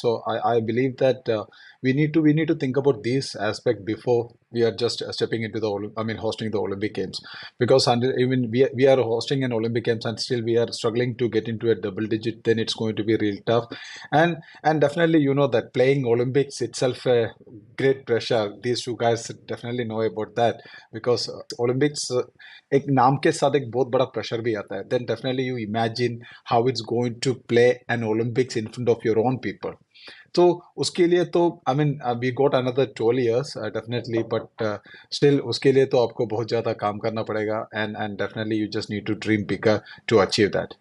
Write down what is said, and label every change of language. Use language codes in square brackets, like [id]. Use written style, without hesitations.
[en] So I believe that we need to think about this aspect before we are just stepping into hosting the Olympic Games, because even we are hosting an Olympic Games and still we are struggling to get into a double digit, then it's going to be real tough. And definitely, that playing Olympics itself a great pressure. These two guys definitely know about that, because Olympics [hi] एक नाम के साथ एक बहुत बड़ा pressure भी आता है. [en] Then definitely you imagine how it's going to play an Olympics in front of your own people. [hi] तो उसके लिए तो [en] we got another 12 years definitely, but still [hi] उसके लिए तो आपको बहुत ज़्यादा काम करना पड़ेगा, [en] and definitely you just need to dream bigger to achieve that.